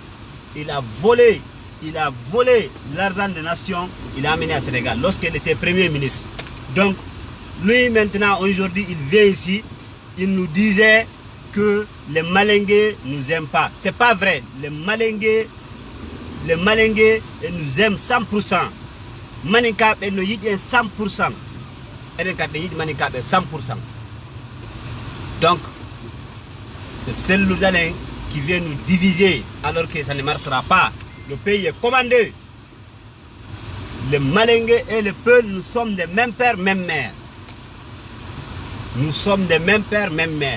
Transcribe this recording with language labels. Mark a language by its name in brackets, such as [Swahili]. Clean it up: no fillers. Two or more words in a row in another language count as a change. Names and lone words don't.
[French] Il a volé l'argent des nations, il a amené à Sénégal lorsqu'il était Premier ministre. Donc, lui maintenant, aujourd'hui, il vient ici, il nous disait que les Malingués ne nous aiment pas. C'est pas vrai. Les Malingués nous aiment 100%. [Fula] Maninkaɓe no yiɗi en 100%. Eden kadi yiɗi maninkaɓe 100%. [French] Donc, c'est Cellou Dalein qui vient nous diviser alors que ça ne marchera pas. Le pays est commandé. Les Malingués et le peuple, nous sommes des mêmes pères, mêmes mères. Nous sommes des mêmes pères, mêmes mères.